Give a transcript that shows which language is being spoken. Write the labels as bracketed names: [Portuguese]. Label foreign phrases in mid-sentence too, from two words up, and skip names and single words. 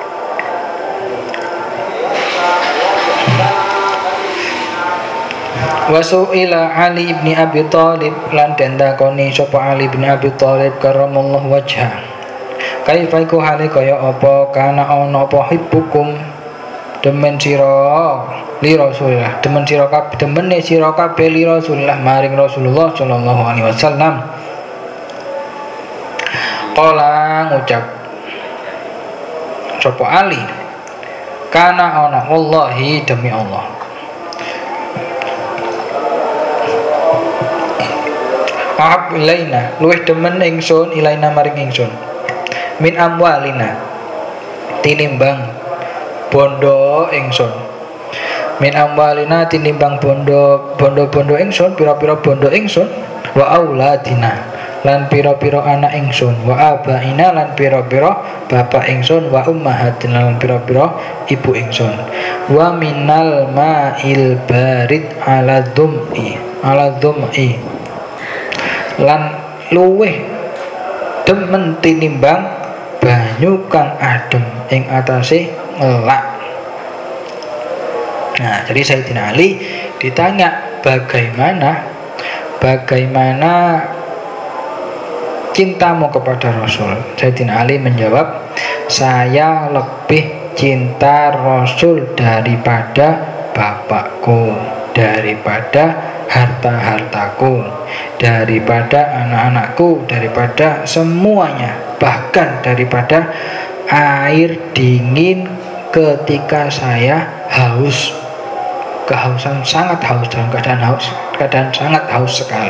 [Javanese] Wasu'ila Ali bin Abi Thalib, lan den takoni sapa Ali bin Abi Thalib [Arabic] كرم الله وجهه, [Javanese] kaifa iku hale kaya apa kana ana apa hibbukum demen sira [Arabic] لرسول الله, [Javanese] demen sira kabeh, demene sira kabeh [Arabic] لرسول الله [Javanese] maring Rasulullah [Arabic] صلى الله عليه وسلم. [Javanese] Qala ngucap sapa Ali, kana ana wallahi demi Allah, [Arabic] أحب إلينا [Javanese] luwih demen ingsun ilaina maring ingsun [Arabic] من أموالنا [Javanese] tinimbang bondo ingsun, [Arabic] من أموالنا [Javanese] tinimbang bondo ingsun, pira-pira bondo ingsun, [Arabic] وأولادنا [Javanese] lan pira-pira anak ingsun, [Arabic] وآبائنا [Javanese] lan pira-pira bapak ingsun, [Arabic] وأمهاتنا [Javanese] lan pira-pira ibu ingsun, [Arabic] ومن الماء البارد على الظمأ [Javanese] lan luweh demen tinimbang banyu kang adem ing atase ngelak. [Indonesian] Nah, jadi Sayyidina Ali ditanya bagaimana cintamu kepada Rasul. Sayyidina Ali menjawab, saya lebih cinta Rasul daripada bapakku, daripada harta-hartaku, daripada anak-anakku, daripada semuanya, bahkan daripada air dingin ketika saya haus, kehausan, sangat haus, dalam keadaan sangat haus sekali.